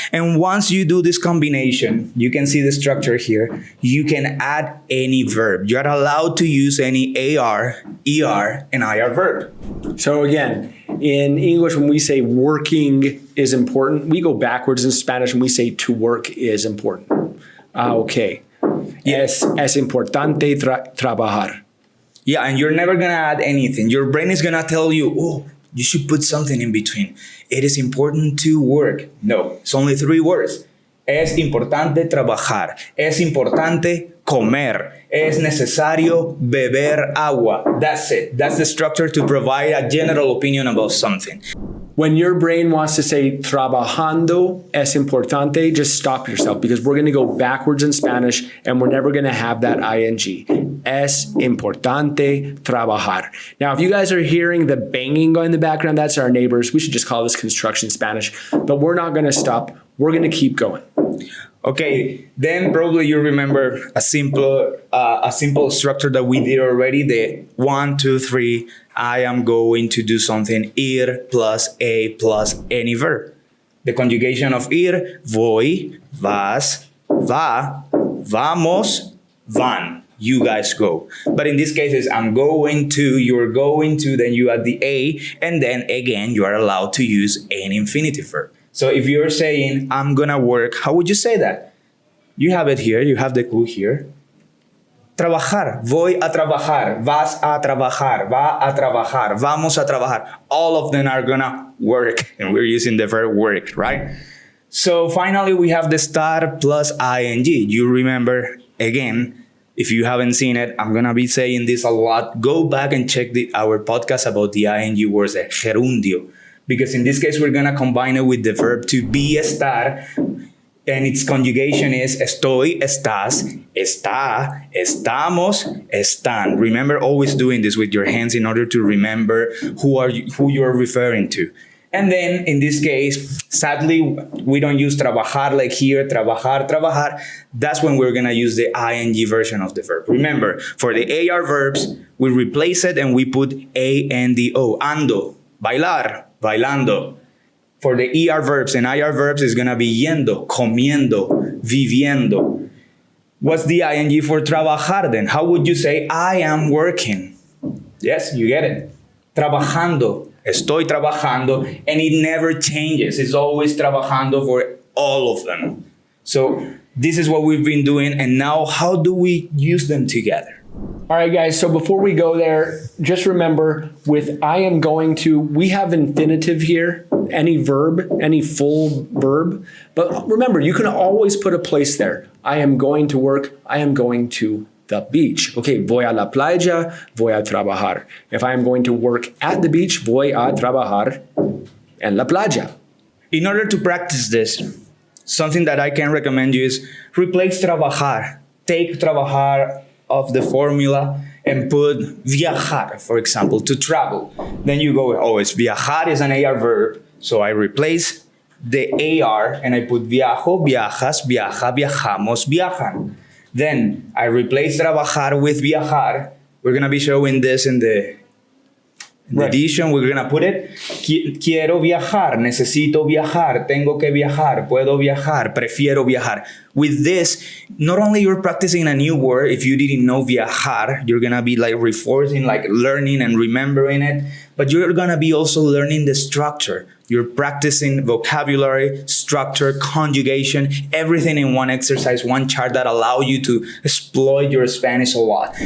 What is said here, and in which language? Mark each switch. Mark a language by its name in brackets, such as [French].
[English] And once you do this combination, you can see the structure here. You can add any verb. You're allowed to use any AR, ER, and IR verb. So again, in English, when we say working is important, we go backwards in Spanish and we say to work is important. Okay. Yes. [Spanish] Es importante trabajar. [English] Yeah, and you're never going to add anything. Your brain is going to tell you, oh, you should put something in between. It is important to work. No, it's only 3 words. [Spanish] Es importante trabajar. Es importante comer. Es necesario beber agua. [English] That's it. That's the structure to provide a general opinion about something. When your brain wants to say [Spanish] trabajando es importante, [English] just stop yourself because we're going to go backwards in Spanish and we're never going to have that ing. [Spanish] Es importante trabajar. [English] Now, if you guys are hearing the banging going in the background, that's our neighbors. We should just call this construction Spanish, but we're not going to stop. We're going to keep going. Okay, then probably you remember a simple structure that we did already, the 1, 2, 3, I am going to do something, ir plus a plus any verb. The conjugation of ir, voy, vas, va, vamos, van. You guys go. But in this case, it's I'm going to, you're going to, then you add the a, and then again, you are allowed to use an infinitive verb. So if you're saying, I'm gonna work, how would you say that? You have it here, you have the clue here. [Spanish] Trabajar, voy a trabajar, vas a trabajar, va a trabajar, vamos a trabajar. [English] All of them are gonna work, and we're using the verb work, right? So finally, we have the estar plus ing. You remember, again, if you haven't seen it, I'm gonna be saying this a lot. Go back and check our podcast about the ing words, the gerundio. Because in this case, we're going to combine it with the verb to be, estar, and its conjugation is estoy, estás, está, estamos, están. Remember always doing this with your hands in order to remember who you're referring to. And then in this case, sadly, we don't use trabajar like here, trabajar, trabajar. That's when we're going to use the ing version of the verb. Remember, for the AR verbs, we replace it and we put ando, ando, bailar, bailando. For the ER verbs and IR verbs, it's going to be yendo, comiendo, viviendo. What's the ing for trabajar then? How would you say, I am working? Yes, you get it. [Spanish] Trabajando, estoy trabajando, [English] and it never changes. It's always trabajando for all of them. So this is what we've been doing, and now how do we use them together? All right, guys, so before we go there, just remember with I am going to, we have infinitive here, any verb, any full verb. But remember, you can always put a place there. I am going to work. I am going to the beach. [Spanish] Okay, voy a la playa, voy a trabajar. [English] If I'm going to work at the beach, [Spanish] voy a trabajar en la playa. [English] In order to practice this, something that I can recommend you is replace trabajar. Take trabajar off the formula and put viajar, for example, to travel. Then you go, oh, it's viajar is an AR verb. So I replace the AR and I put viajo, viajas, viaja, viajamos, viajan. Then I replace trabajar with viajar. We're going to be showing this in the edition. We're going to put it. [Spanish] Quiero viajar, necesito viajar, tengo que viajar, puedo viajar, prefiero viajar. [English] With this, not only you're practicing a new word, if you didn't know viajar, you're going to be like reinforcing, like learning and remembering it, but you're going to be also learning the structure. You're practicing vocabulary, structure, conjugation, everything in one exercise, one chart that allow you to exploit your Spanish a lot.